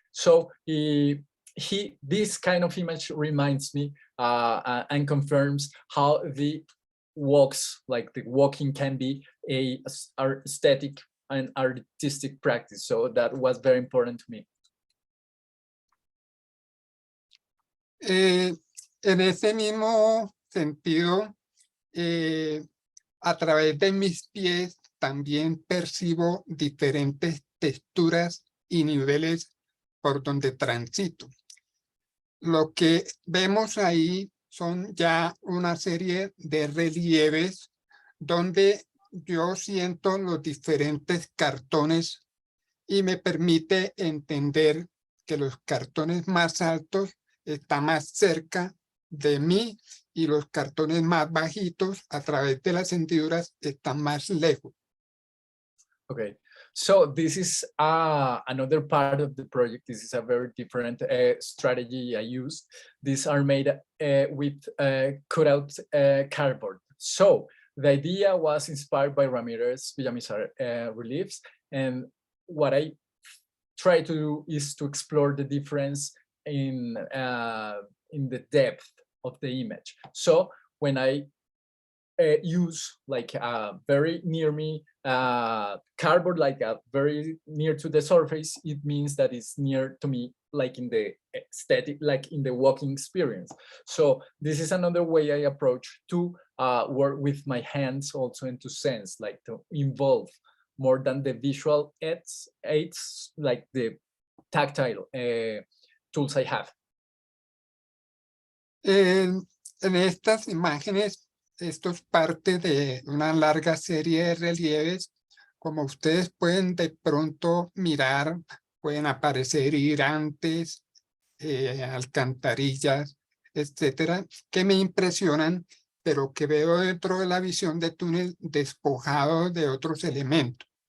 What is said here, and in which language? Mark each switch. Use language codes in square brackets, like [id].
[en] So this kind of image reminds me and confirms how the walks, like the walking, can be a aesthetic and artistic practice. So that was very important to me. [es] En ese mismo sentido, a través de mis pies también percibo diferentes texturas y niveles por donde transito. Lo que vemos ahí son ya una serie de relieves donde yo siento los diferentes cartones y me permite entender que los cartones más altos están más cerca de mí y los cartones más bajitos a través de las hendiduras están más lejos. [en] Okay, so this is another part of the project. This is a very different strategy I use. These are made with cutout cardboard. So the idea was inspired by Ramirez Villamizar reliefs, and what I try to do is to explore the difference in the depth of the image. So when I use like very near me cardboard, like very near to the surface, it means that it's near to me, like in the aesthetic, like in the walking experience. So this is another way I approach to work with my hands also, and to sense, like to involve more than the visual aids like the tactile tools I have. [es] En estas imágenes, esto es parte de una larga serie de relieves. Como ustedes pueden de pronto mirar, pueden aparecer hidrantes, alcantarillas, etcétera, que me impresionan, pero que veo dentro de la visión de túnel despojado de otros elementos.